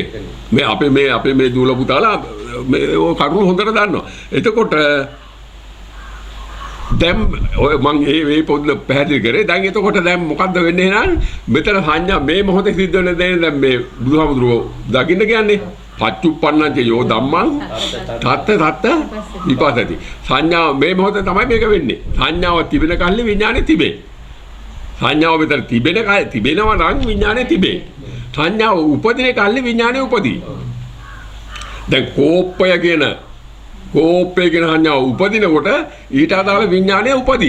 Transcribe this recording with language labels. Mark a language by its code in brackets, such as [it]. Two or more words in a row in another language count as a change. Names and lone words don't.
[si] අපේ මේ දූල පුතාලා මේ කරුණු හොඳට දන්නවා. එතකොට දැන් ඔය මං මේ පොඩ්ඩ පැහැදිලි කරේ. දැන් එතකොට දැන් මොකද්ද වෙන්නේ එහෙනම්? මෙතන සංඥා මේ මොහොතේ සිද්ධ වෙන දේ දැන් මේ බුදුහාමුදුරුවෝ දකින්න කියන්නේ [pi] පච්චුප්පන්නං ච යෝ ධම්මං තත්ත විපස්සති. [si] සංඥාව මේ මොහොතේ තමයි මේක වෙන්නේ. සංඥාව තිබෙන කල්ලි විඥානේ තිබේ. සංඥාව විතර තිබෙනවා නම් විඥානේ තිබේ. සංඥාව උපදින කල්ලි විඥානේ උපදී. දැන් කෝපය කියන සංඥාව උපදිනකොට ඊට අදාළ විඥානය උපදී.